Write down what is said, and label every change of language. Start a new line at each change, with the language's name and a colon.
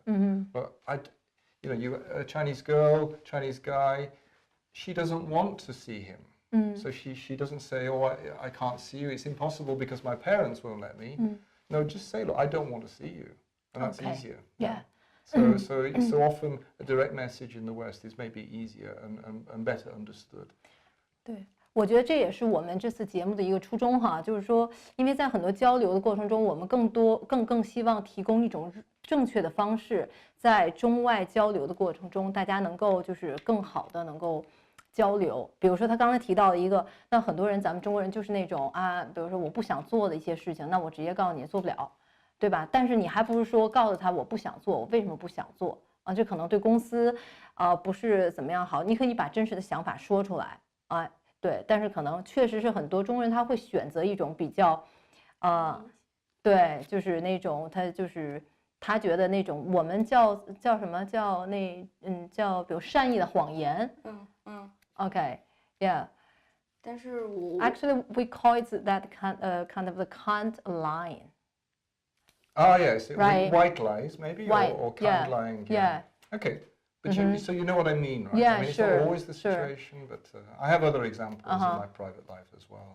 English: But a Chinese girl, Chinese guy, she doesn't want to see him. So she doesn't say, oh, I can't see you. It's impossible because my parents won't let me. No, just say, look, I don't want to see you. And that's easier. Yeah. So often a direct message in the West is maybe easier and better understood.
Chinese: 对，我觉得这也是我们这次节目的一个初衷哈，就是说，因为在很多交流的过程中，我们更希望提供一种正确的方式，在中外交流的过程中，大家能够就是更好的能够交流。比如说他刚才提到的一个，那很多人咱们中国人就是那种比如说我不想做的一些事情，那我直接告诉你做不了，对吧？但是你还不是说告诉他我不想做，我为什么不想做啊？这可能对公司不是怎么样好，你可以把真实的想法说出来啊。对，但是可能确实是很多中国人他会选择一种比较对，就是那种他觉得那种我们叫什么叫叫比如善意的谎言。OK，yeah，但是我
English: Actually, we call it that kind of the Kant line. Ah, yes, Right. white lies maybe, White, or yeah, kind lying. yeah. Okay, but so you know what I mean, right? Yeah, I mean, it's sure, not always the sure. situation, but I have other examples in my private life as well.